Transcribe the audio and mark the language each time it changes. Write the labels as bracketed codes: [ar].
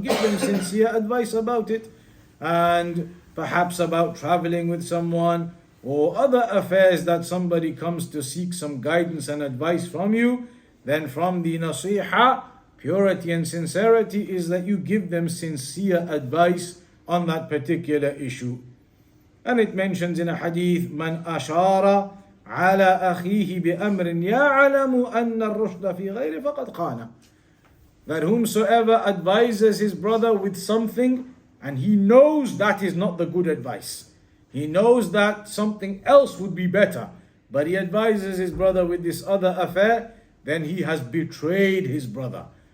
[en] Give them sincere advice about it, and perhaps about traveling with someone or other affairs that somebody comes to seek some guidance and advice from you. Then from the nasiha, purity and sincerity is that you give them sincere advice on that particular issue. And it mentions in a hadith, [ar] من أشار على أخيه بأمر يعلم أن الرشد في غيره فقد خانه. [en] That whomsoever advises his brother with something and he knows that is not the good advice, he knows that something else would be better, but he advises his brother with this other affair, then he has betrayed his brother.